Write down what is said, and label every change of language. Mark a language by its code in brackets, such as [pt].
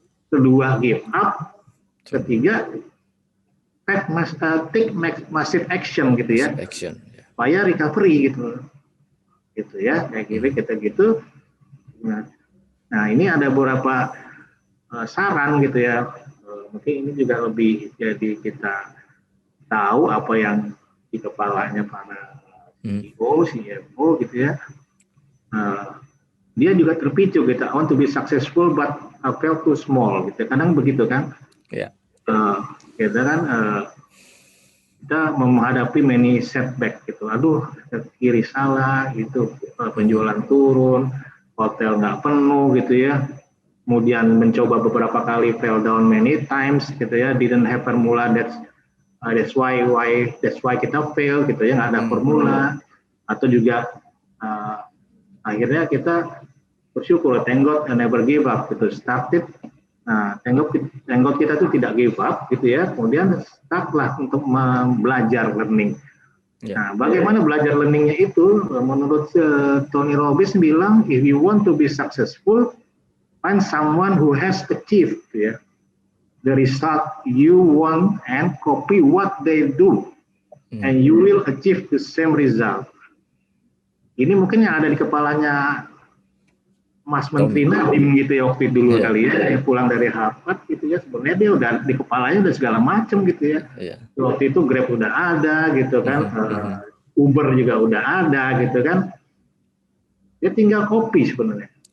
[id] Kedua give up. Ketiga [en] take massive action [id] gitu ya, supaya recovery gitu ya, kayak gitu. Nah, Nah, ini ada beberapa saran gitu ya. Mungkin ini juga lebih jadi kita tahu apa yang di kepalanya para CEO, CFO gitu ya. Dia juga terpicu gitu. [en] I want to be successful but I felt too small [id] gitu. Kadang begitu kan. Ya. Kita kan kita menghadapi [en] many setback [id] gitu. Aduh, kiri salah gitu, penjualan turun, hotel nggak penuh gitu ya. Kemudian mencoba beberapa kali [en] fail down many times [id] gitu ya, [en] didn't have formula, that's why [id] kita fail gitu ya, nggak ada formula. Atau juga akhirnya kita bersyukur, [en] thank God I never give up [id] gitu, started. Nah, [en] thank God [id] kita tuh tidak give up gitu ya, kemudian startlah untuk belajar learning. Nah, bagaimana belajar learningnya itu? Menurut Tony Robbins bilang, [en] if you want to be successful, find someone who has achieved ya, the result you want and copy what they do, and you will achieve the same result. [id] Ini mungkin yang ada di kepalanya Mas Menteri Nadiem gitu ya waktu dulu kali ya, yang pulang dari Harvard gitu ya, sebenarnya dia udah di kepalanya udah segala macam gitu ya. Waktu itu Grab udah ada gitu kan, Uber juga udah ada gitu kan, dia tinggal copy sebenarnya.